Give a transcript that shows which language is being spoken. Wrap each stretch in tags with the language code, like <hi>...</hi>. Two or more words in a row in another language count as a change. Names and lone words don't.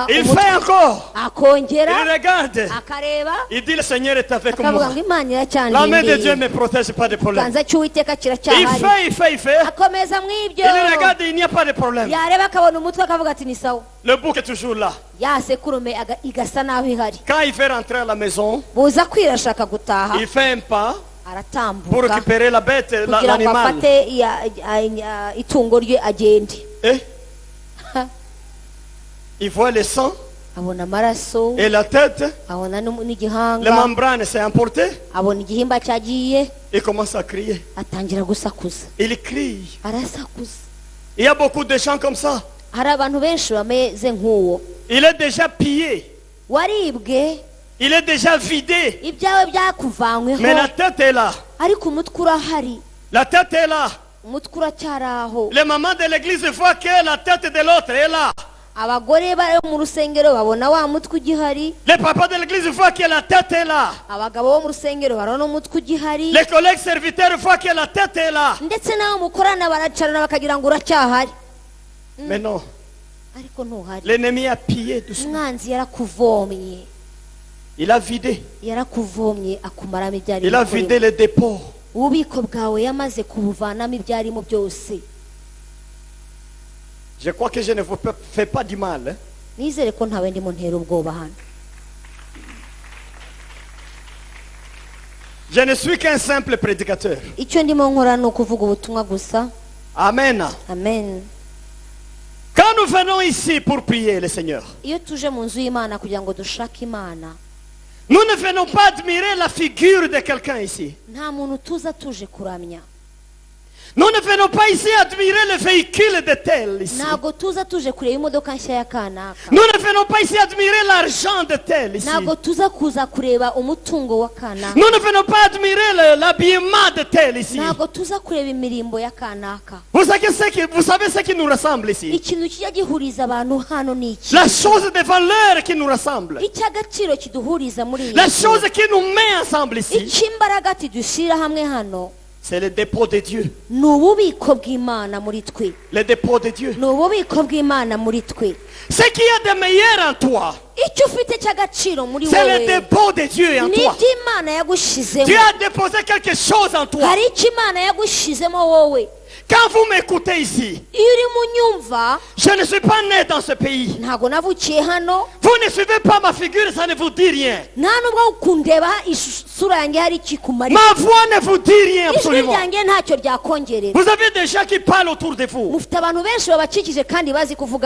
<fr>Il</fr> <rw>umutwe</rw> <fr>fait encore.</fr> <rw>akongera</rw> <fr>Il regarde.</fr> <rw>akareba</rw> <fr>Il dit, le Seigneur est avec</fr> <rw>akavuga</rw> <fr>moi.</fr> <rw>ngo imana</rw> <fr>La main de Dieu</fr> <rw>iracyandindiye</rw> <fr>me protège, pas de problème.</fr> <rw>ikiganza cy'uwiteka</rw> <fr>Il</fr> <rw>kiracyahari.</rw> <fr>fait, il fait.</fr> <rw>akomeza mw'ibyo</rw> <fr>Il regarde, il n'y a pas de problème.</fr> <rw>yareba akabona umutwe akavuga ati ni sawa.</rw> <fr>Le bouc est toujours là.</fr> <rw>ya sekurume igasa naho ihari.</rw> <fr>Quand il fait rentrer à la maison,</fr> <rw>buza kwira ashaka gutaha</rw> <fr>il fait un pas pour</fr> <rw>aratambuka</rw> <fr>récupérer la bête,</fr> <rw>kugira ngo</rw> <fr>l'animal.</fr> <rw>afate itungo rye agende.</rw> <fr>Et il voit le sang</fr> <rw>abona amaraso</rw> <fr>et la tête.</fr> <rw>abona</rw> <fr>Les</fr> <rw>n'igihanga</rw> <fr>membranes s'est emporté.</fr> <rw>abona igihimba cyagiye</rw> <fr>Il commence à crier.</fr> <rw>atangira gusakuza</rw> <fr>Il crie.</fr> <rw>arasakuza.</rw> <fr>Il y a beaucoup de gens comme ça.</fr> <rw>hari abantu benshi bameze nk'uwo</rw> <fr>Il est déjà pillé.</fr> <rw>waribwe</rw> <fr>Il est déjà vidé.</fr> <rw>ibyawe byakuvanyweho</rw> <fr>Mais la tête est là.</fr> <rw>ariko umutwe urahari.</rw> <fr>La tête est là.</fr> <rw>umutwe uracyari aho.</rw> <fr>Les mamans de l'église voient que la tête de l'autre est là.</fr> <rw>abagore bari mu rusengero babona wa mutwe ugihari.</rw> <fr>Les papas de l'église voient que la tête est là.</fr> <rw>abagabo bo mu rusengero barabona umutwe ugihari.</rw> <fr>Les collègues serviteurs voient que la tête est là.</fr> <rw>ndetse n'abo mukorana baracarana bakagira ngo uracyahari.</rw> <fr>Mais non,</fr> <rw>ariko ntuhari.</rw> <fr>l'ennemi a pillé doucement.</fr> <rw>umwanzi yarakuvomye</rw> <fr>Il a vidé.</fr> <rw>yarakuvomye akumaramo ibyari</rw> <fr>Il a vidé les dépôts.</fr> <rw>ububiko bwawe yamaze kubuvanamo ibyarimo byose.</rw> <fr>Je crois que je ne vous fais pas du mal. Hein?</fr> <rw>nizere ko ntawe ndimo ntera ubwoba hano.</rw> <fr>Je ne suis qu'un simple prédicateur.</fr> <rw>icyo ndimo nkora ni ukuvuga ubutumwa gusa.</rw> <fr>Amen.</fr> <rw>amen.</rw> <fr>Quand nous venons ici pour prier le Seigneur,</fr> <rw>iyo tuje mu nzu y'imana kugira ngo dushake imana</rw> <fr>nous ne venons pas admirer la figure de quelqu'un ici.</fr> <rw>nta muntu tuza tuje kuramya.</rw> <fr>Nous ne venons pas ici admirer le véhicule de tel ici.</fr> <rw>ntabwo tuza tuje kureba imodoka nshya ya kanaka.</rw> <fr>Nous ne venons pas ici admirer l'argent de tel ici.</fr> <rw>ntabwo tuza kuza kureba umutungo wa kanaka.</rw> <fr>Nous ne venons pas admirer l'habillement de tel ici.</fr> <rw>ntabwo tuza kureba imirimbo ya kanaka.</rw> <fr>Vous savez ce qui nous rassemble ici?</fr> <rw>ikintu kijya gihuriza abantu hano ni iki?</rw> <fr>La chose de valeur qui nous rassemble.</fr> <rw>icy'agaciro kiduhuriza muri iyi</rw> <fr>La</fr> <rw>nzu.</rw> <fr>chose qui nous met ensemble ici.</fr> <rw>icy'imbaraga tidushyira hamwe hano</rw> <fr>C'est le dépôt de Dieu.</fr> <rw>ni ububiko bw'imana muri twe.</rw> <fr>Le dépôt de Dieu.</fr> <rw>ni ububiko bw'imana muri twe.</rw> <fr>Ce qu'il y a de meilleur en toi,</fr> <rw>icyo ufite cy'agaciro muri</rw> <fr>c'est le</fr> <rw>wowe</rw> <fr>dépôt de Dieu en</fr> <rw>ni</rw> <fr>toi.</fr> <rw>iby'imana yagushizemo.</rw> <fr>Dieu a déposé quelque chose en toi.</fr> <rw>hari icyo imana yagushizemo wowe.</rw> <fr>Quand vous m'écoutez ici,</fr> <rw>iyo uri mu nyumva</rw> <fr>je ne suis pas né dans ce pays.</fr> <rw>ntabwo navukiye hano.</rw> <fr>Vous ne suivez pas ma figure, ça ne vous dit rien.</fr> <rw>nta nubwo kundeba isura yanjye hari ikikumarira.</rw> <fr>Ma voix ne vous dit rien</fr> <rw>ijwi</rw> <fr>absolument.</fr> <rw>ryanjye ntacyo ryakongerera.</rw> <fr>Vous avez des gens qui parlent autour de vous.</fr> <rw>mufite abantu benshi babakikije kandi bazi kuvuga</rw>